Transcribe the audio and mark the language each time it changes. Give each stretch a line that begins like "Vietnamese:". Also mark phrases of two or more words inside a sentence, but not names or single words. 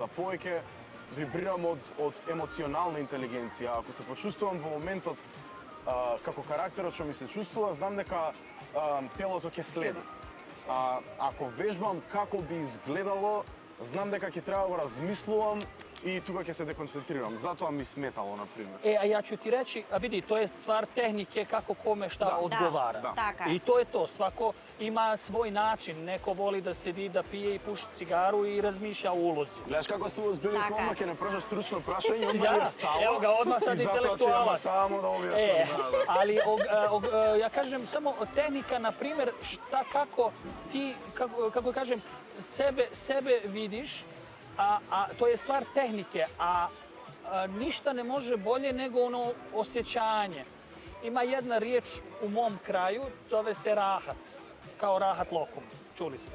Macedonian: Повеќе вибрирам од емоционална интелигенција. Ако се почувствувам во моментот како карактерот што ми се чувствува, знам дека телото ќе следи. Ако вежбам како би изгледало, знам дека ќе треба да го размислувам и тука ќе се деконцентрирам. Затоа ми сметало, например.
Bosnian: A ja ću ti reći, a vidi, to je stvar tehnike kako kome šta odgovara.
Macedonian: Така.
Bosnian: I to je to, svako ima svoj način. Neko voli da sedi, da pije i puši cigaru i razmišlja o ulozi.
Macedonian: Гледаш како су озбилни кома, ќе не прашаш стручно прашање,
Bosnian: Da, evo ga, odmah sad intelektualac.
Macedonian: Само да објаснам.
Bosnian: Ali ja kažem samo tehnika, na primjer, šta kako ti, kako kažem, sebe vidiš, a to je stvar tehnike, a ništa ne može bolje nego ono osjećanje. Ima jedna riječ u mom kraju, zove se rahat, kao rahat lokum, čuli ste.